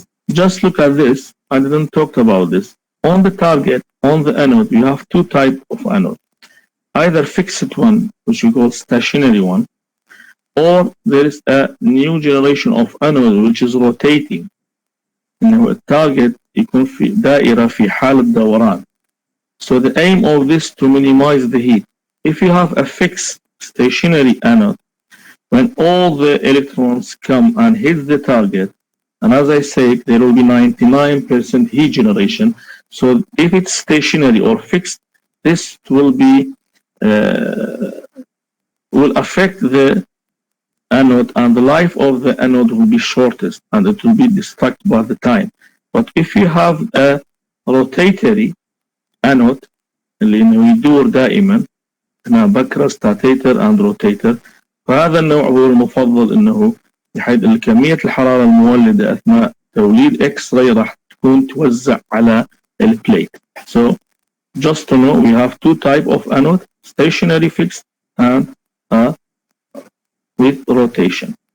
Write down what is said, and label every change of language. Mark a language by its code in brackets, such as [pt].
[en] Just look at this. I didn't talk about this. On the target, on the anode, you have two types of anode. Either fixed one, which we call stationary one, or there is a new generation of anode which is rotating. [ar] إنه التارجت يكون في دائرة في حالة دوران. [en] So the aim of this to minimize the heat. If you have a fixed stationary anode, when all the electrons come and hit the target, and as I said, there will be 99% heat generation. So if it's stationary or fixed, this will be will affect the anode, and the life of the anode will be shortest and it will be destructed by the time. But if you have a rotatory anode [ar] اللي انه يدور دائما، هنا بكرة ستاتيتر اند روتيتر، فهذا النوع هو المفضل انه بحيث كمية الحرارة المولدة اثناء توليد اكس راي راح تكون توزع على البليت. [en] So just to know, we have two types of anode, stationary fixed and with rotation.